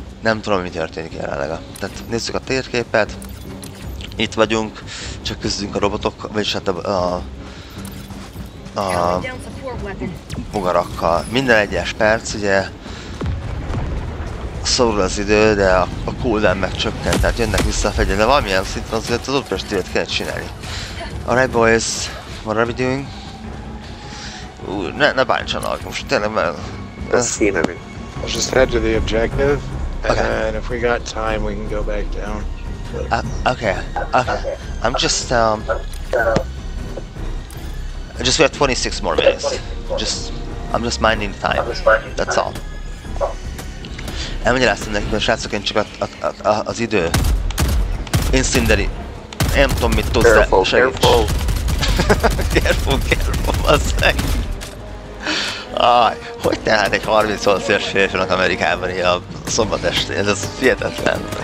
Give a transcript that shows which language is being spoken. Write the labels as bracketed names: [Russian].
[Hungarian] Nem tudom, mi történik jelenleg. Tehát nézzük a térképet. Itt vagyunk, csak küzdünk a robotok, vagyis hát a bogarakkal. Minden egyes perc, ugye szorul az idő, de a cooldown meg csökkent, tehát jönnek vissza a fegyver, de valamilyen szinten azért az objektívet kell csinálni. [English] Alright boys, what are we doing? [Hungarian] Ne bántsanak, most tényleg mert... [English] Let's just head to the objective, and if we got time, we can go back down. Okay. I'm just we have 26 more minutes. I'm just minding the time. That's all. [Hungarian] Elmagyaráztam nekik, hogy srácok, én csak az idő. Incendiary. Nem tudom, mit tudsz, de segíts. Careful, basszeg. Hogy tehát egy 38 éves férfinak Amerikában ilyen a szombat estén, ez hihetetlen.